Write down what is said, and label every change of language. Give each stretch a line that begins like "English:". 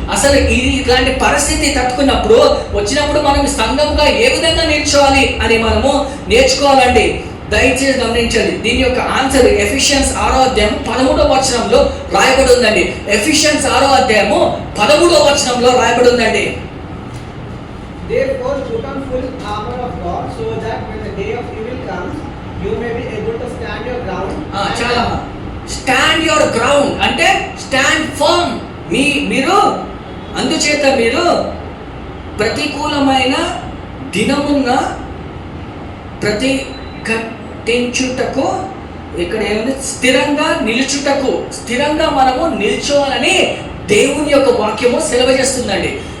Telugu: అసలు ఇలాంటి పరిస్థితి తట్టుకున్నప్పుడు వచ్చినప్పుడు మనం సంఘంగా ఏ విధంగా నేర్చుకోవాలి అని మనము నేర్చుకోవాలండి. దయచేసి గమనించండి, దీని యొక్క ఆన్సర్ ఎఫిషియన్స్ 6వ అధ్యాయం 13వ వచనంలో రాయబడి ఉందండి. ఎఫిషియన్స్ 6వ అధ్యాయము 13వ వచనంలో రాయబడి ఉందండి.
English: Therefore put on full armor of God so that when the day of evil comes you may be able to stand your ground.
Telugu: చాలా స్టాండ్ యువర్ గ్రౌండ్ అంటే స్టాండ్ ఫర్మ్. మీరు అందుచేత మీరు ప్రతికూలమైన దినమున్న ప్రతిఘటించుటకు, ఇక్కడ ఏమైంది, స్థిరంగా నిలుచుటకు, స్థిరంగా మనము నిల్చోవాలని దేవుని యొక్క వాక్యము సెలవు చేస్తుందండి.